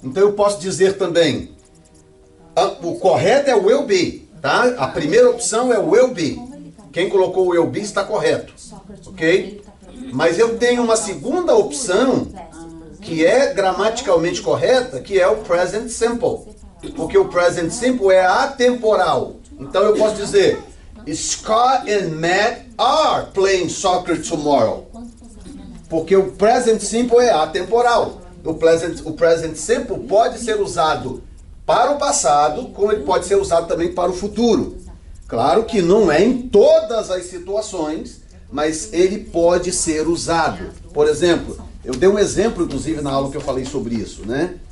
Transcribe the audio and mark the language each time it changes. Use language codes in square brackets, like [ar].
[pt] Então eu posso dizer também, o correto é o will be, tá? A primeira opção é o will be. Quem colocou o will be está correto, ok? Mas eu tenho uma segunda opção que é gramaticalmente correta, que é o present simple. Porque o present simple é atemporal. Então eu posso dizer, [en] Scott and Matt are playing soccer tomorrow. [pt] Porque o present simple é atemporal. O present simple pode ser usado para o passado, como ele pode ser usado também para o futuro. Claro que não é em todas as situações, mas ele pode ser usado. Por exemplo, eu dei um exemplo, inclusive, na aula que eu falei sobre isso, né?